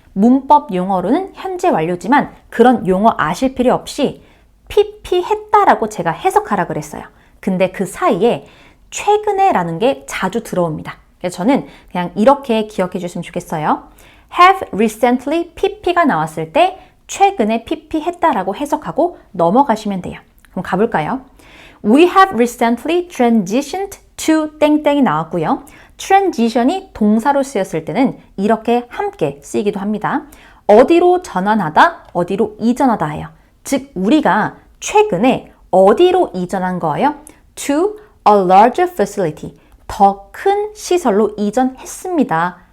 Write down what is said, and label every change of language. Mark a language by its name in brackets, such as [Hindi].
[Korean] 문법 용어로는 현재 완료지만 그런 용어 아실 필요 없이 pp 했다라고 제가 해석하라 그랬어요. 근데 그 사이에 최근에 라는 게 자주 들어옵니다. 그래서 저는 그냥 이렇게 기억해 주시면 좋겠어요. [English] have recently pp [Korean] 가 나왔을 때 최근에 pp 했다라고 해석하고 넘어가시면 돼요. 그럼 가볼까요? [English] We have recently transitioned to [Korean] 땡땡이 나왔고요. transition이 동사로 쓰였을 때는 이렇게 함께 쓰이기도 합니다. 어디로 전환하다, 어디로 이전하다 해요. 즉 우리가 최근에 어디로 이전한 거예요? [English] To a larger facility. [Korean] 더 큰 시설로 이전했습니다.